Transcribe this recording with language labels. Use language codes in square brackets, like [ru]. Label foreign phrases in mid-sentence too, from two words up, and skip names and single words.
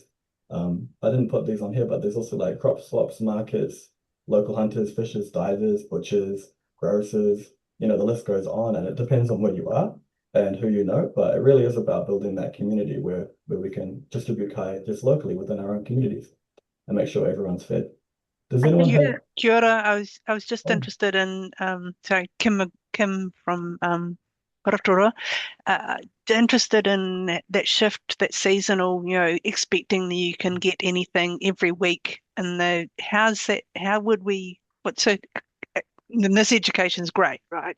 [en] I didn't put these on here, but there's also like crop swaps, markets, local hunters, fishers, divers, butchers, grocers. The list goes on, and it depends on where you are and who you know, but it really is about building that community where we can distribute kai just locally within our own communities and make sure everyone's fed. Does anyone have? [mi] Kia ora. [en] I was just interested in sorry, Kim from Rotorua, interested in that shift, that seasonal, expecting that you can get anything every week and how would we, and this education is great, right?